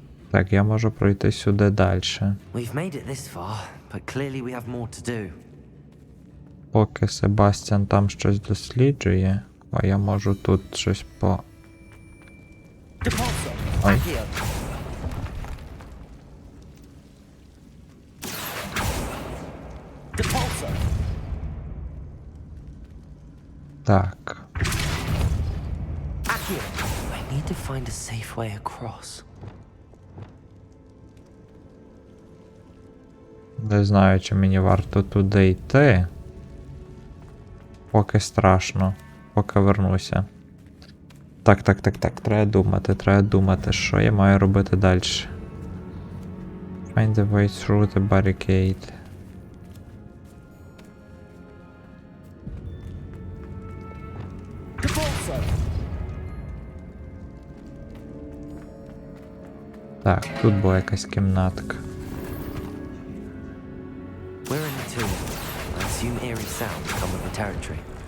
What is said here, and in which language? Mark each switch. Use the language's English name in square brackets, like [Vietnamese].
[Ukrainian] Так, я можу пройти сюди далі. [English] We've made it this far, but clearly we have more to do. [Ukrainian] Поки Себастьян там щось досліджує, а я можу тут щось по... Depulso. Ой. Accio. Depulso. Так. Accio. [English] I need to find a safe way across. [Ukrainian] Не знаю, чи мені варто туди йти. Поки страшно. Поки вернуся. Так. Треба думати, що я маю робити далі. [English] Find the way through the barricade. Depulso. [Ukrainian] Так, тут була якась кімнатка. [English] We're in the tomb. I assume eerie sounds come with the territory.